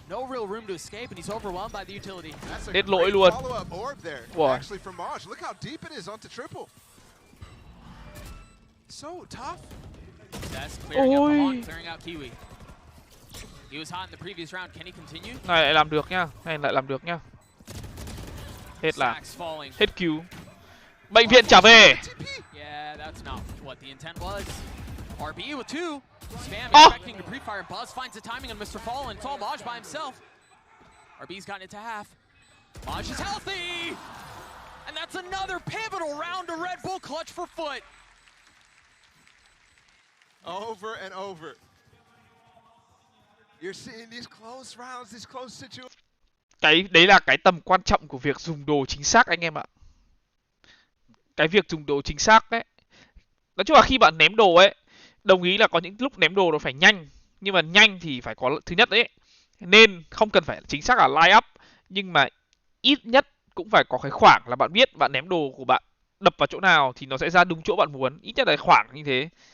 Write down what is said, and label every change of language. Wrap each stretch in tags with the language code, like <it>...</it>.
<en>No real room to escape, and he's overwhelmed by the utility.</en> <vi>Hết lỗi luôn.</vi> <en>Wow. Actually, from Maj, look how deep it is onto triple. So tough. That's clearing up Mahon, clearing out Kiwi. He was hot in the previous round. Can he continue?</en> <vi>Này lại làm được nhá, này lại làm được nhá. Hết là hết cứu. Bệnh viện trả về.</vi> <en>Yeah, that's not what the intent was. RB with 2. Spam expecting to pre-fire, and Buzz finds the timing on Mr. Fallen. It's all Maj by himself. RB's gotten it to half. Maj is healthy! And that's another pivotal round to Red Bull clutch for Foot. Over and over. You're seeing these close rounds, these close situations.</en> <vi>Cái đấy là cái tầm quan trọng của việc dùng đồ chính xác anh em ạ. Cái việc dùng đồ chính xác đấy. Nói chung là khi bạn ném đồ ấy, đồng ý là có những lúc ném đồ nó phải nhanh, nhưng mà nhanh thì phải có thứ nhất đấy, nên không cần phải chính xác là line up, nhưng mà ít nhất cũng phải có cái khoảng là bạn biết bạn ném đồ của bạn đập vào chỗ nào thì nó sẽ ra đúng chỗ bạn muốn, ít nhất là khoảng như thế.</vi>